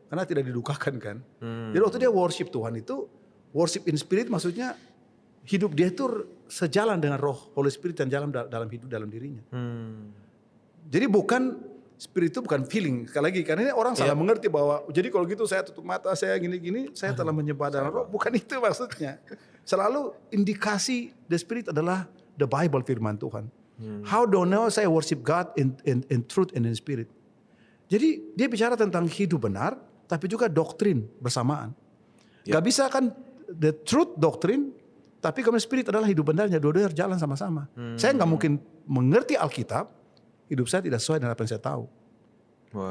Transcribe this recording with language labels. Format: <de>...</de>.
<id>Karena tidak didukakan kan. Jadi waktu dia worship Tuhan itu,</id> <en>worship in spirit</en> <id>maksudnya hidup dia itu sejalan dengan roh Holy Spirit yang jalan dalam hidup dalam dirinya. Jadi bukan spirit itu bukan feeling. Sekali lagi karena ini orang salah mengerti bahwa jadi kalau gitu saya tutup mata saya gini-gini saya telah menyembah dalam roh. Bukan itu maksudnya. Selalu indikasi</id> <en>the spirit</en> <id>adalah</id> <en>the Bible</en> <id>firman Tuhan.</id> <en>How do I know</en> <id>saya</id> <en>worship God in truth and in spirit.</en> <id>Jadi dia bicara tentang hidup benar, tapi juga doktrin bersamaan. Gak bisa kan</id> <en>the truth</en> <id>doktrin, tapi kemudian spirit adalah hidup benarnya. Dua-duanya jalan sama-sama. Saya nggak mungkin mengerti Alkitab, hidup saya tidak sesuai dengan apa yang saya tahu. Wow.</id>